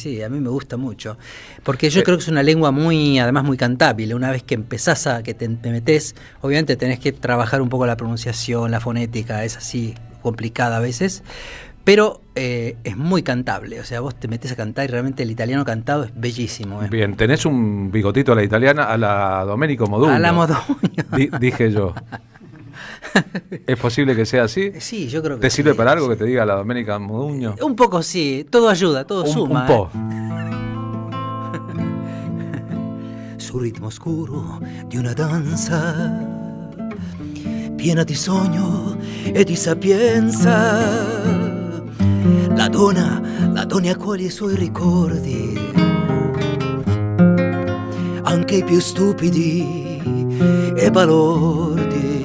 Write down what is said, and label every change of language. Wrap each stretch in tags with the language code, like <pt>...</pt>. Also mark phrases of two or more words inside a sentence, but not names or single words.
<es>Sí, a mí me gusta mucho, porque yo creo que es una lengua además muy cantable. Una vez que empezás que te metés, obviamente tenés que trabajar un poco la pronunciación, la fonética, es así complicada a veces, Pero es muy cantable, o sea, vos te metés a cantar y realmente el italiano cantado es bellísimo. Bien, tenés un bigotito a la italiana, a la Domenico Modugno. A la Modugno. Dije yo. ¿Es posible que sea así? Sí, yo creo que ¿Te sirve sí, para algo que te diga la Domenica Modugno? Un poco sí, todo ayuda, todo suma.</es> <it>Un po'. Sul ritmo scuro di una danza piena di sogno e di sapienza, la donna accoglie i suoi ricordi, anche i più stupidi e balordi.</it>